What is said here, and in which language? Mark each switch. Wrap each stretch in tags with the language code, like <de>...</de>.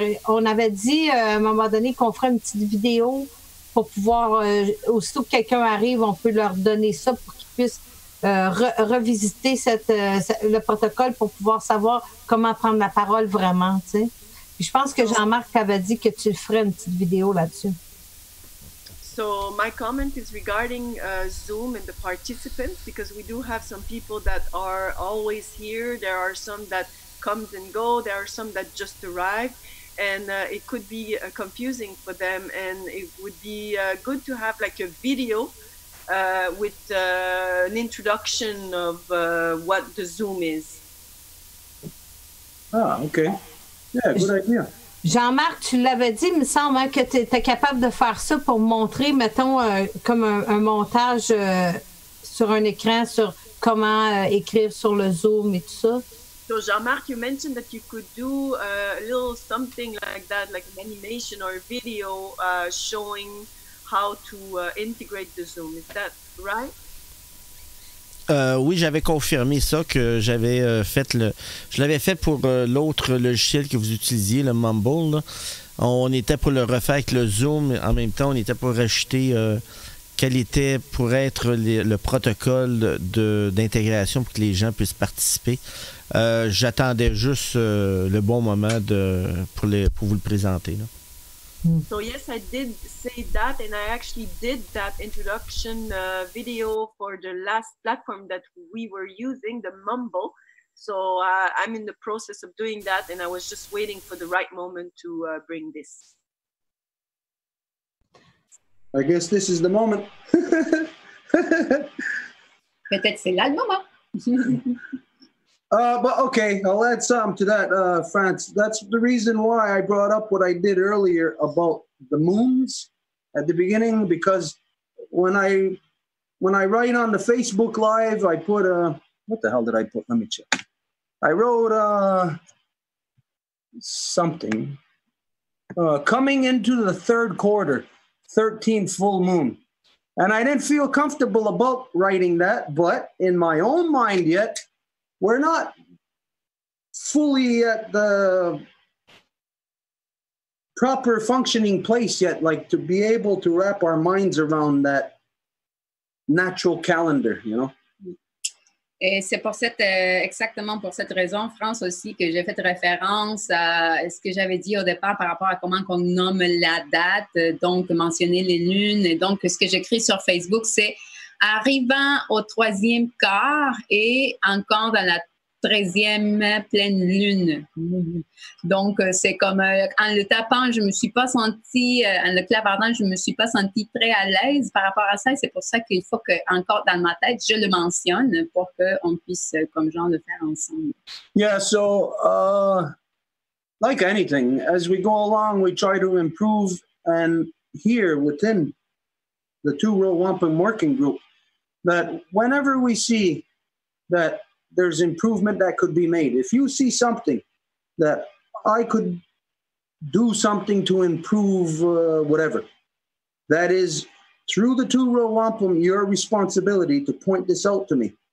<fr>On avait dit à un moment donné qu'on ferait une petite vidéo pour pouvoir, aussitôt que quelqu'un arrive, on peut leur donner ça pour qu'ils puissent revisiter le protocole pour pouvoir savoir comment prendre la parole vraiment, tu sais. Je pense que Jean-Marc avait dit que tu ferais une petite vidéo là-dessus.</fr> <en>So my comment is regarding Zoom and the participants, because we do have some people that are always here. There are some that comes and go. There are some that just arrived, and it could be confusing for them. And it would be good to have like a video with an introduction of what the Zoom is. Ah, okay. Yeah, good idea.</en> <fr>Jean-Marc, tu l'avais dit, il me semble hein, que tu étais capable de faire ça pour montrer, mettons, comme un montage sur un écran sur comment écrire sur le Zoom et tout ça.</fr> <en>So Jean-Marc, you mentioned that you could do a little something like that, like an animation or a video showing how to integrate the Zoom. Is that right?</en> <fr>Oui, j'avais confirmé ça, que j'avais je l'avais fait pour l'autre logiciel que vous utilisiez, le Mumble, là. On était pour le refaire avec le Zoom. En même temps, on était pour rajouter quel était pour être le protocole d'intégration pour que les gens puissent participer. J'attendais juste le bon moment pour vous le présenter, là.</fr> <en>So yes, I did say that, and I actually did that introduction video for the last platform that we were using, the Mumble. So I'm in the process of doing that, and I was just waiting for the right moment to bring this. I guess this is the moment.</en> <fr>Peut-être c'est là le moment.</fr> <en>But okay, I'll add something to that, France. That's the reason why I brought up what I did earlier about the moons at the beginning, because when I write on the Facebook Live, I put what the hell did I put? Let me check. I wrote something coming into the third quarter, 13th full moon. And I didn't feel comfortable about writing that, but in my own mind yet, we're not fully at the proper functioning place yet, like to be able to wrap our minds around that natural calendar, you know?</en> <fr>Et c'est pour exactement pour cette raison, France, aussi, que j'ai fait référence à ce que j'avais dit au départ par rapport à comment on nomme la date, donc mentionner les lunes. Et donc, ce que j'écris sur Facebook, c'est arrivant au 3e quart et encore dans la 13e pleine lune. Donc, c'est comme en le tapant, je me suis pas sentie, en le clavardant, je me suis pas sentie très à l'aise par rapport à ça. Et c'est pour ça qu'il faut que, encore dans ma tête, je le mentionne pour qu'on puisse, comme genre, le faire ensemble.</fr> <en>Yeah, so like anything, as we go along, we try to improve. And here within the two-row wampum working group, that whenever we see that there's improvement that could be made, if you see something that I could do something to improve whatever, that is through the two-row wampum, your responsibility to point this out to me.</en>